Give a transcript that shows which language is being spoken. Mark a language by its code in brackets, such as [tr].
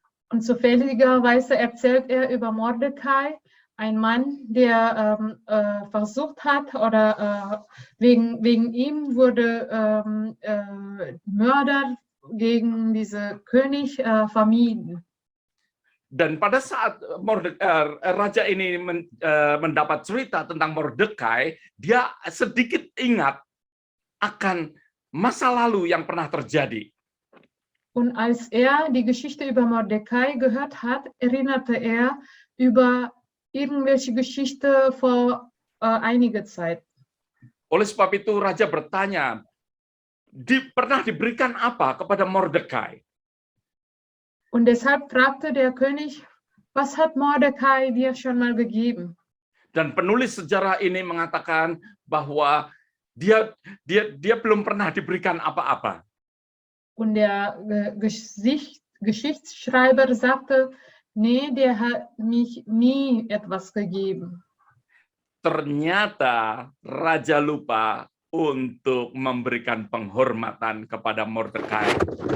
[de] und zufälligerweise erzählt er über Mordekai, ein Mann, der versucht hat oder wegen ihm wurde Mörder gegen diese König vermieden. [id] Dan pada saat raja ini mendapat cerita tentang Mordekai, dia sedikit ingat akan masa lalu yang pernah terjadi. [de] Und als er die Geschichte über Mordekai gehört hat, erinnerte er über irgendwelche Geschichte vor einiger Zeit. [id] Oleh sebab itu raja bertanya, pernah diberikan apa kepada Mordekai? [de] Und deshalb fragte der König, was hat Mordekai dir schon mal gegeben? [id] Dan penulis sejarah ini mengatakan bahwa dia belum pernah diberikan apa-apa. [de] Und der Geschichtsschreiber sagte, nee, der hat mich nie etwas gegeben. [id] Ternyata raja lupa untuk memberikan penghormatan kepada Mordekai.